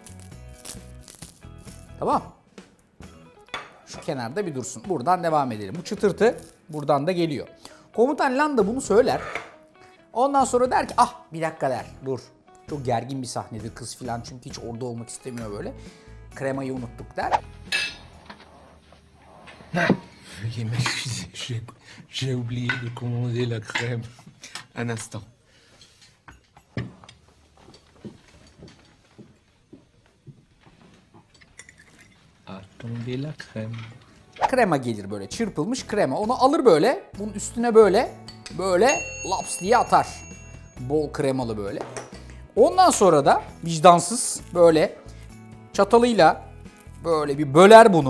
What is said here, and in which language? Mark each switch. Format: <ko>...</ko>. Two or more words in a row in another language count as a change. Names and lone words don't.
<tr>Tamam. Şu kenarda bir dursun. Buradan devam edelim. Bu çıtırtı buradan da geliyor. Komutan Landa bunu söyler. Ondan sonra der ki ah bir dakika der. Dur. Çok gergin bir sahnedir kız filan çünkü hiç orada olmak istemiyor böyle. Kremayı unuttuk der.</tr> <fr>Veuillez m'excuser, j'ai oublié de commander la crème. Un instant. Attendez la crème.</fr> <tr>Krema gelir böyle çırpılmış krema. Onu alır böyle. Bunun üstüne böyle laps diye atar. Bol kremalı böyle. Ondan sonra da vicdansız böyle çatalıyla böyle bir böler bunu.</tr>